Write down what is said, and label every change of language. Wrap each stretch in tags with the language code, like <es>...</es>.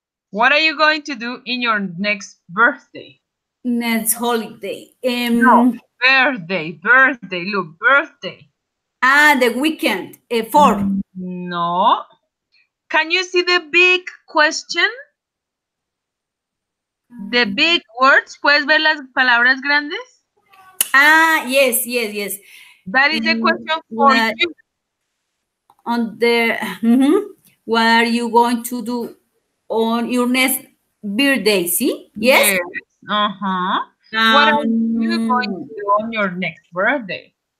<en>What are you going to do in your next birthday? Next holiday. No, birthday. Look, birthday. The weekend. 4. No. Can you see the big question? The big words.</en> <es>¿Puedes ver las palabras grandes?</es> <en>Yes. That is the question for you. On the what are you going to do on your next birthday? See? Yes. Uh-huh. What are you going to do on your next birthday?</en>